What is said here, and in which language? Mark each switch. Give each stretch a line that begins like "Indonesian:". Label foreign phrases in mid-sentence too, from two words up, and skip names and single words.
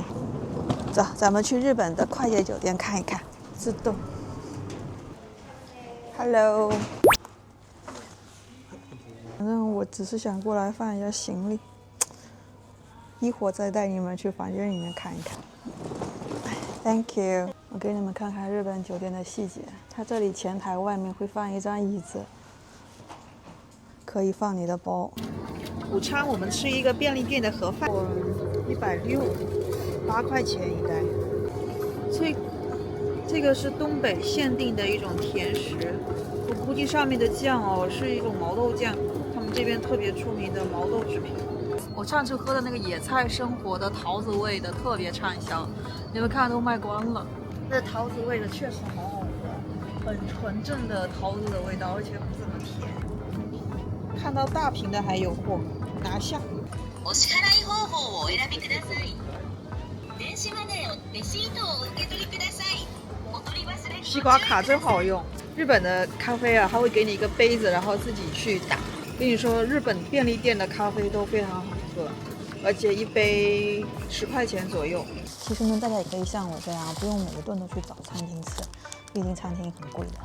Chinese: 走，咱们去日本的快捷酒店看一看。自动 ，Hello。反正我只是想过来放一下行李，一会儿再带你们去房间里面看一看。
English: Thank you。
Chinese: 我给你们看看日本酒店的细节。它这里前台外面会放一张椅子，可以放你的包。午餐我们吃一个便利店的盒饭，160，8块钱一袋。这个是东北限定的一种甜食，我估计上面的酱是一种毛豆酱，他们这边特别出名的毛豆制品。我上次喝的那个野菜生活的桃子味的特别畅销，你们看都卖光了。这桃子味的确实好好喝，很纯正的桃子的味道，而且不怎么甜。看到大瓶的还有货，拿下。
Japanese: お支払い方法をお選びください。電子マネーをレシートをお受け取りください。
Chinese: 西瓜卡真好用。日本的咖啡啊，它会给你一个杯子，然后自己去打。跟你说，日本便利店的咖啡都非常好喝，而且一杯10块钱左右。其实呢，大家也可以像我这样，不用每一顿都去找餐厅吃，毕竟餐厅很贵的。